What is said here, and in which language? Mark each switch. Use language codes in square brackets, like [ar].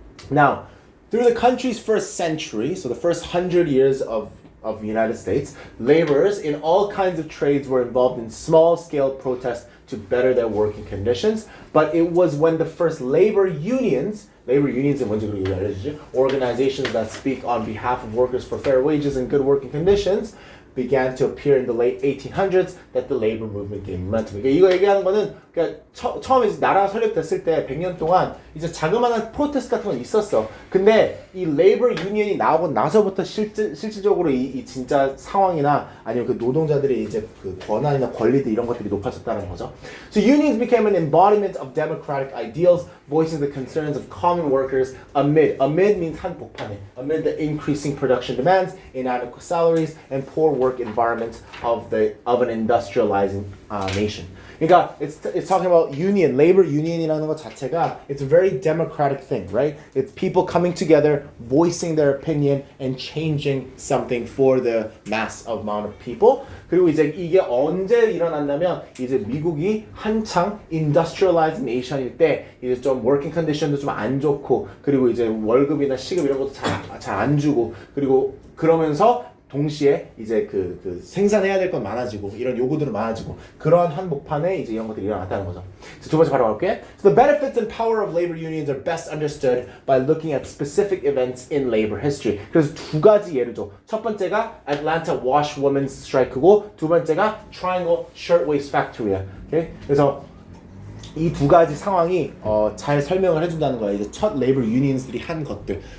[en] Now, through the country's first century, so the first 100 years of the United States, laborers in all kinds of trades were involved in small-scale protests to better their working conditions. But it was when the first labor unions and organizations that speak on behalf of workers for fair wages and good working conditions began to appear in the late 1800s that the labor movement gained momentum. [ko] 이거 얘기하는 거는 처음에 나라가 설립됐을 때 100년 동안 이제 자그마한 프로테스트 같은 건 있었어. 근데 이 레이버 유니언이 나오고 나서부터 실질적으로 이 진짜 상황이나 아니면 그 노동자들의 이제 그 권한이나 권리들 이런 것들이 높아졌다는 거죠. [en] So unions became an embodiment of democratic ideals, voicing the concerns of common workers amid means [ko] 한복판에, [en] amid the increasing production demands, inadequate salaries, and poor work environments of an industrializing nation. [ko] 그러니까 [en] it's talking about union, labor union이라는 [ko] 것 자체가 [en] it's a very democratic thing, right? It's people coming together, voicing their opinion and changing something for the mass amount of people. [ko] 그리고 이제 이게 언제 일어났냐면 이제 미국이 한창 [en] industrialized nation [ko] 일 때 이제 좀 [en] working condition [ko] 도 좀 안 좋고 그리고 이제 월급이나 시급 이런 것도 잘 안 주고 그리고 그러면서 동시에 이제 그 생산해야 될 건 많아지고 이런 요구들은 많아지고 그러한 한복판에 이제 이런 것들이 일어났다는 거죠. 두 번째 바로 갈게요. [en] So the benefits and power of labor unions are best understood by looking at specific events in labor history. [ko] 그래서 두 가지 예를 줘. 첫 번째가 Atlanta Washwomen's Strike고 두 번째가 Triangle Shirtwaist Factory야. [en] Okay? [ko] 그래서 이 두 가지 상황이 잘 설명을 해준다는 거야. 이제 첫 labor unions들이 한 것들.